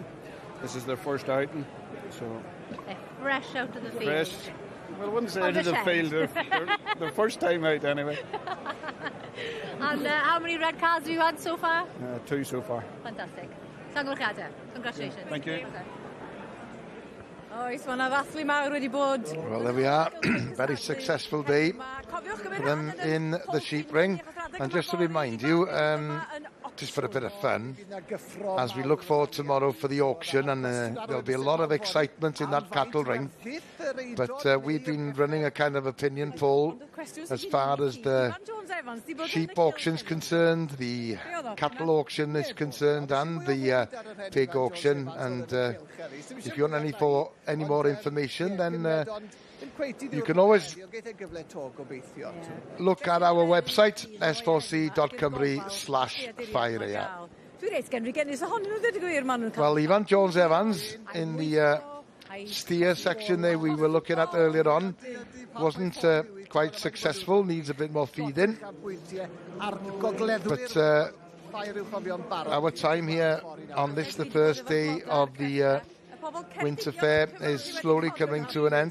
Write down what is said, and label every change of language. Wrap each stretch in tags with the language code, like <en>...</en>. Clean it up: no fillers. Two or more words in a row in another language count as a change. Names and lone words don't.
<en>This is their first outing, so they're fresh out of the field. Fresh. Well, I wouldn't say out of the field. They're the first time out anyway. And how many red cards have you had so far? 2 so far. Fantastic. Congratulations. Thank you.</en> <cy>Oes, mae yna ddathlu mawr wedi bod.</cy> <en>Well, there we are. Very successful day for them in the sheep ring. And just to remind you, just for a bit of fun, as we look forward tomorrow for the auction, and there'll be a lot of excitement in that cattle ring. But we've been running a kind of opinion poll as far as the sheep auction's concerned, the cattle auction is concerned, and the pig auction. And if you want any more information, then you can always look at our website, s4c.cymru/ffair-aeaf. Well, Ivan Jones-Evans in the steer section there we were looking at earlier on wasn't quite successful, needs a bit more feeding. But our time here on this, the first day of the Winter Fair, is slowly coming to an end.</en>